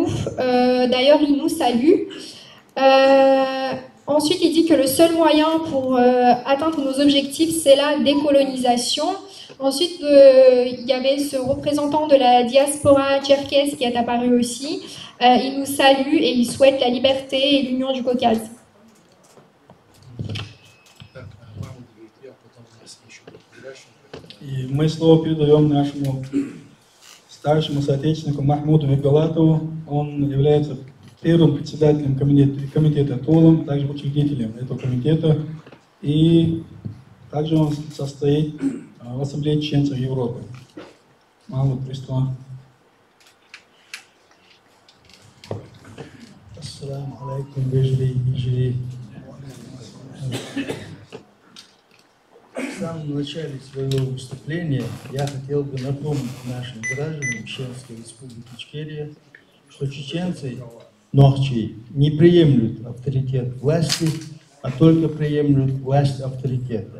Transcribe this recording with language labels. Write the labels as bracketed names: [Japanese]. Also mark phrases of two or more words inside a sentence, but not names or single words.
[French] D'ailleurs, ils nous saluent. Ensuite, il dit que le seul moyen pour atteindre nos objectifs, c'est la décolonisation. Ensuite, il y avait ce représentant de la diaspora tcherkesse qui est apparu aussi. Il nous salue et il souhaite la liberté et l'union du Caucase. [Russian] И мы слово передаем нашему старшему соотечественнику Махмуду Мегалатову. Он является первым председателем комитета ТОЛом, также учредителем этого комитета. И также он состоит в Ассамблее чеченцев Европы. Махмуд, приветствую. [Arabic] السلام عليكم, [Russian] вежливый. В самом начале своего выступления я хотел бы напомнить нашим гражданам Чеченской Республики Ичкерия, что чеченцы Нохчи не приемлют авторитет власти, а только приемлют власть авторитета.